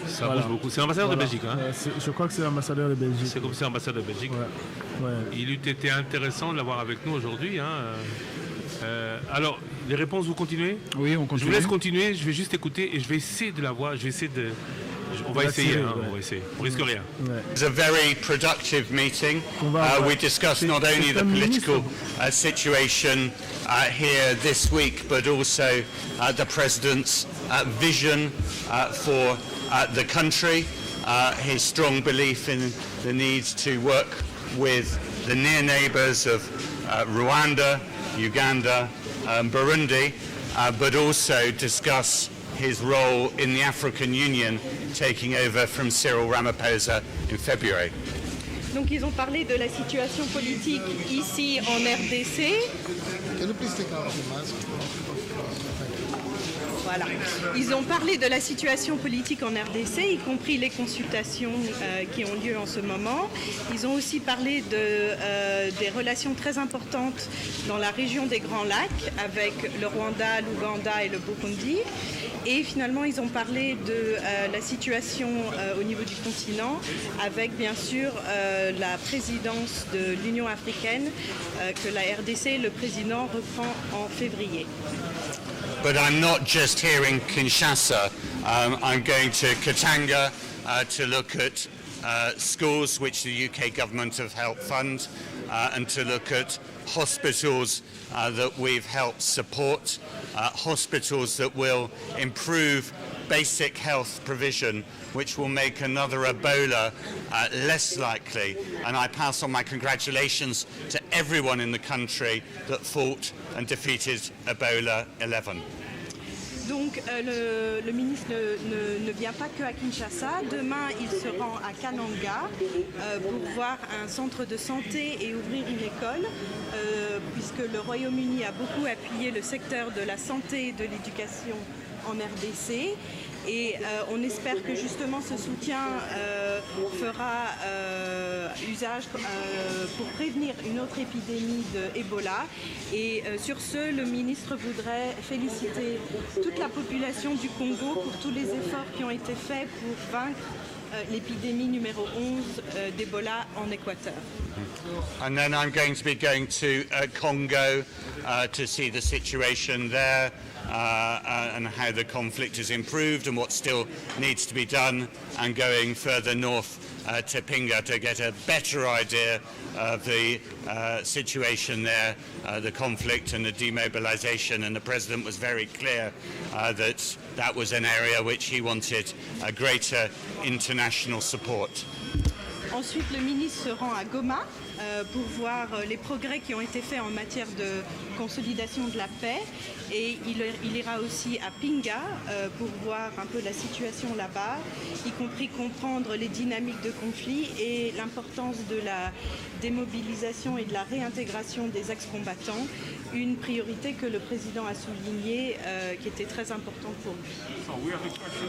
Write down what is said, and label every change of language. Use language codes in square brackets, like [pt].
[fr] Ça bouge beaucoup. C'est l'ambassadeur de Belgique. Hein. Je crois que c'est l'ambassadeur de Belgique. C'est comme c'est l'ambassadeur de Belgique. Ouais. Il eût été intéressant de l'avoir avec nous aujourd'hui. Hein. Alors, les réponses, vous continuez? Oui, on continue. Je vous laisse continuer. Je vais juste écouter et je vais essayer de la voir. Je vais essayer de. On va essayer. On va essayer. On risque rien. [en] It was a very productive meeting. We discussed not only the political situation here this week, but also the President's vision for the country, his strong belief in the need to work with the near neighbours of Rwanda, Uganda, Burundi, but also discuss his role in the African Union taking over from Cyril Ramaphosa in February. [fr] Donc ils ont parlé de la situation politique ici en RDC. Voilà. Ils ont parlé de la situation politique en RDC, y compris les consultations qui ont lieu en ce moment. Ils ont aussi parlé des relations très importantes dans la région des Grands Lacs avec le Rwanda, l'Ouganda et le Burundi. Et finalement, ils ont parlé de la situation au niveau du continent avec bien sûr la présidence de l'Union africaine que la RDC, le président, reprend en février. [en] But I'm not just here in Kinshasa. I'm going to Katanga to look at schools which the UK government have helped fund and to look at hospitals that we've helped support, hospitals that will improve basic health provision, which will make another Ebola less likely. And I pass on my congratulations to everyone in the country that fought and defeated Ebola 11. [fr] Donc le ministre ne vient pas que à Kinshasa. Demain, il se rend à Kananga pour voir un centre de santé et ouvrir une école, puisque le Royaume-Uni a beaucoup appuyé le secteur de la santé et de l'éducation en RDC. Et on espère que justement ce soutien fera usage pour prévenir une autre épidémie de Ebola. Et sur ce, le ministre voudrait féliciter toute la population du Congo pour tous les efforts qui ont été faits pour vaincre l'épidémie numéro 11 d'Ebola en Équateur. [en] And then I'm going to be going to Congo to see the situation there and how the conflict has improved and what still needs to be done, and going further north to Pinga to get a better idea of the situation there, the conflict and the demobilization. And the President was very clear that was an area which he wanted a greater international support. [fr] Ensuite, le ministre se rend à Goma pour voir les progrès qui ont été faits en matière de consolidation de la paix. Et il ira aussi à Pinga pour voir un peu la situation là-bas, y compris comprendre les dynamiques de conflit et l'importance de la démobilisation et de la réintégration des ex-combattants, une priorité que le président a soulignée, qui était très importante pour lui.